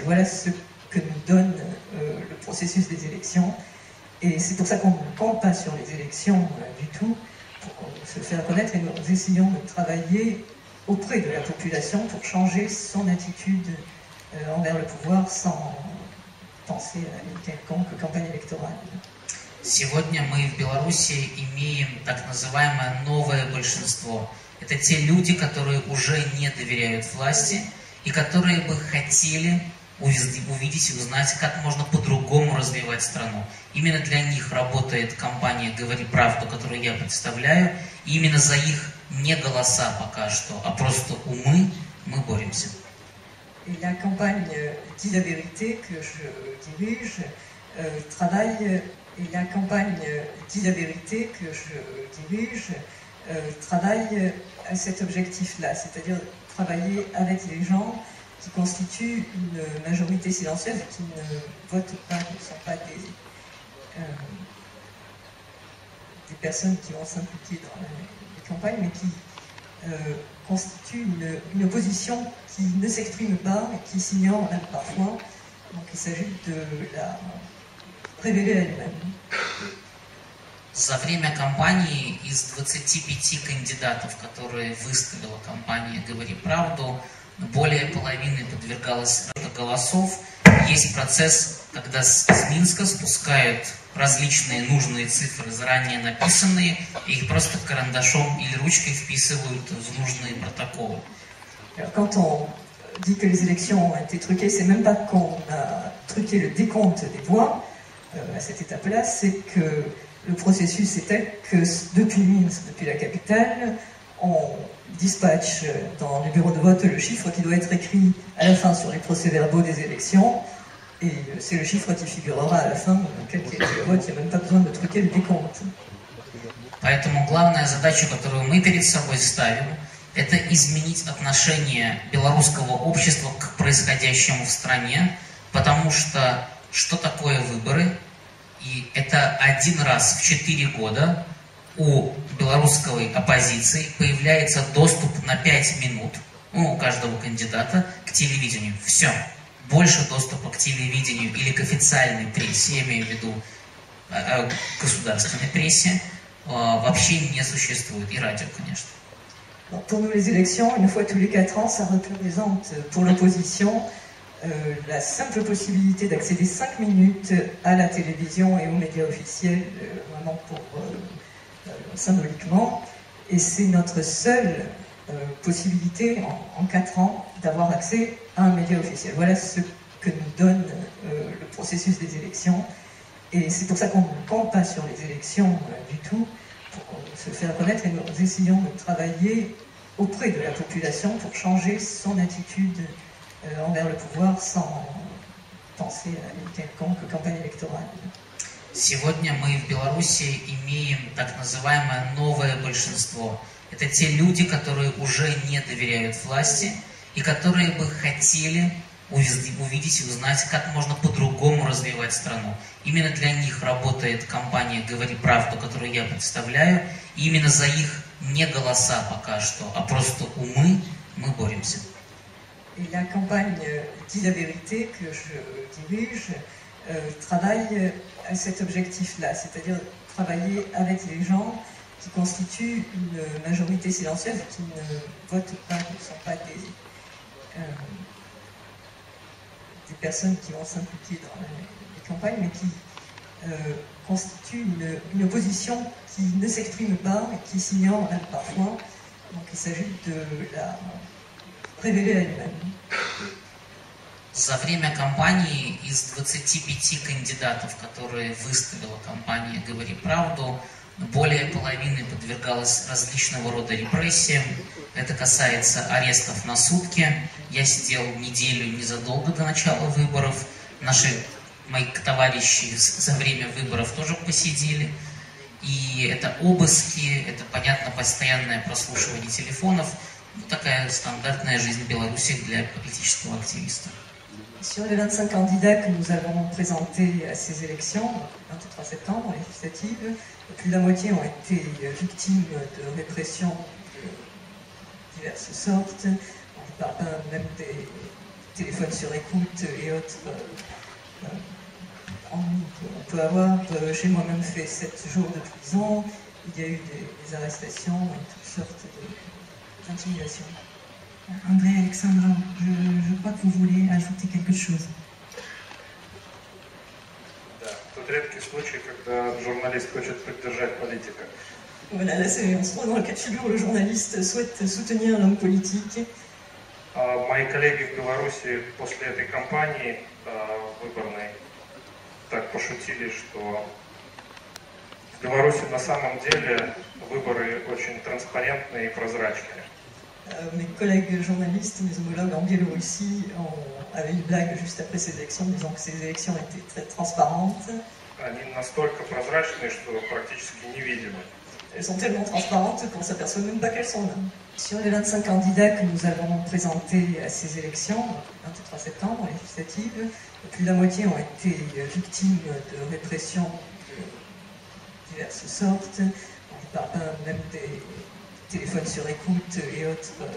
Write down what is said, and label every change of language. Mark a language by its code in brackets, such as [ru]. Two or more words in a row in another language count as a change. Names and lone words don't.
[fr] Voilà ce que nous donne le processus des élections, et c'est pour ça qu'on ne compte pas sur les élections du tout pour se faire connaître, et nous essayons de travailler auprès de la population pour changer son attitude envers le pouvoir sans penser à une quelconque campagne électorale. [ru] Сегодня мы в Беларуси имеем так называемое новое большинство. Это те люди, которые уже не доверяют власти и которые бы хотели увидеть и узнать, как можно по-другому развивать страну. Именно для них работает кампания «Говори правду», которую я представляю. И именно за их не голоса пока что, а просто умы мы боремся. [fr] Et la campagne Dis la vérité que je dirige travaille, et la campagne Dis la vérité que je dirige travaille à cet objectif-là, c'est-à-dire travailler avec les gens qui constituent une majorité silencieuse, qui ne votent pas, ne sont pas des personnes qui vont s'impliquer dans les campagnes, mais qui constituent une opposition qui ne s'exprime pas et qui s'ignore même parfois. Donc il s'agit de la révéler à elle-même. [ru] За время кампании из 25 кандидатов, которые выставила компания «Говори правду», более половины подвергалось голосов. Есть процесс, когда с Минска спускают различные нужные цифры, заранее написанные, и их просто карандашом или ручкой вписывают в нужные протоколы. [fr] Quand on dit que les élections ont été truquées, c'est même pas qu'on a truqué le décompte des voix à cette étape-là, c'est que le processus était que depuis Minsk, depuis la capitale, on dispatche dans les bureaux de vote le chiffre qui doit être écrit à la fin sur les procès-verbaux des élections, et c'est le chiffre qui figurera à la fin, quel qu'il y ait le vote, il n'y a même pas besoin de truquer le décompte. [ru] Поэтому главная задача, которую мы перед собой ставим, это изменить отношение белорусского общества к происходящему в стране, потому что такое выборы? И это один раз в 4 года у белорусской оппозиции появляется доступ на 5 минут, у каждого кандидата, к телевидению. Все. Больше доступа к телевидению или к официальной прессе, я имею в виду государственной прессе, вообще не существует. И радио, конечно. [fr] Donc pour nous, les élections, une fois tous les 4 ans, ça représente pour l'opposition la simple possibilité d'accéder 5 minutes à la télévision et aux médias officiels, vraiment symboliquement. Et c'est notre seule possibilité en 4 ans d'avoir accès à un média officiel. Voilà ce que nous donne le processus des élections. Et c'est pour ça qu'on ne compte pas sur les élections du tout, pour se faire connaître, et nous essayons de travailler auprès de la population pour changer son attitude envers le pouvoir sans penser à une quelconque campagne électorale. [ru] Сегодня мы в Беларуси имеем так называемое новое большинство. Это те люди, которые уже не доверяют власти и которые бы хотели увидеть и узнать, как можно по-другому развивать страну. Именно для них работает кампания «Говори правду», которую я представляю. И именно за их не голоса пока что, а просто умы мы боремся. [fr] Et la campagne Dis la vérité que je dirige travaille à cet objectif-là, c'est-à-dire travailler avec les gens qui constituent une majorité silencieuse, qui ne votent pas, qui ne sont pas des personnes qui vont s'impliquer dans les campagnes, mais qui constituent une opposition qui ne s'exprime pas et qui s'ignore même parfois. Donc il s'agit de la révéler à elle-même. [ru] За время кампании из 25 кандидатов, которые выставила компания «Говори правду», более половины подвергалось различного рода репрессиям. Это касается арестов на сутки. Я сидел неделю незадолго до начала выборов. Мои товарищи за время выборов тоже посидели. И это обыски, это, понятно, постоянное прослушивание телефонов. Такая стандартная жизнь в Беларуси для политического активиста. [fr] Sur les 25 candidats que nous avons présentés à ces élections, le 23 septembre, législatives, plus de la moitié ont été victimes de répression de diverses sortes. On ne parle pas même des téléphones sur écoute et autres. On peut avoir, j'ai moi-même fait 7 jours de prison, il y a eu des arrestations et toutes sortes d'intimidations. André, Alexandra, je crois que vous voulez ajouter quelque chose. [ru] Да, тот редкий случай, когда журналист хочет поддержать политика. [fr] Voilà, là on se trouve dans le cas de figure où le journaliste souhaite soutenir l'homme politique. [ru] Мои коллеги в Беларуси после этой кампании выборной так пошутили, что в Беларуси на самом деле выборы очень транспарентные и прозрачные. [fr] Mes collègues journalistes, mes homologues en Biélorussie avaient une blague juste après ces élections, disant que ces élections étaient très transparentes. [ru] Они настолько прозрачные, что практически невидимы. [fr] Elles sont tellement transparentes qu'on ne s'aperçoit même pas qu'elles sont là. Sur les 25 candidats que nous avons présentés à ces élections, le 23 septembre, législatives, plus de la moitié ont été victimes de répression de diverses sortes. On ne parle pas même des téléphones sur écoute et autres.